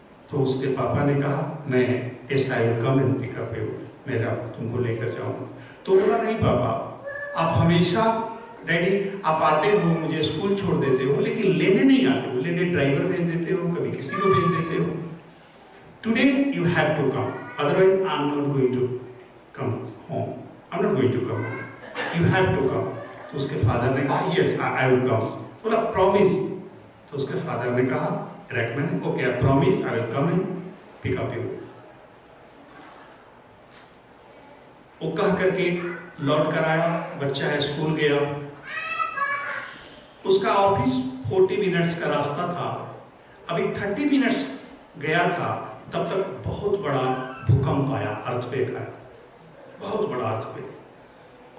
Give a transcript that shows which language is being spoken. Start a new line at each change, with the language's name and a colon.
English: तो उसके पापा ने कहा, मैं yes I will come and pick up you, मैं तुमको लेकर जाऊंगा। तो बोला, नहीं पापा, आप हमेशा, डैडी आप आते हो, मुझे स्कूल छोड़ देते हो, लेकिन लेने नहीं आते हो, लेने ड्राइवर भेज देते हो, कभी किसी को भेज देते हो। today you have to come, otherwise I'm not going to come home. I'm not going to come home. You have to come.
Hindi: तो उसके फादर ने कहा yes, I will come. बोला promise. तो उसके फादर ने कहा recommend, okay, I promise I will come and pick up you. वो कह करके लौट कर आया, बच्चा है, स्कूल गया। उसका ऑफिस 40 मिनट्स का रास्ता था, अभी 30 मिनट्स गया था, तब तक बहुत बड़ा भूकंप आया, अर्थक्वेक आया, बहुत बड़ा अर्थक्वेक।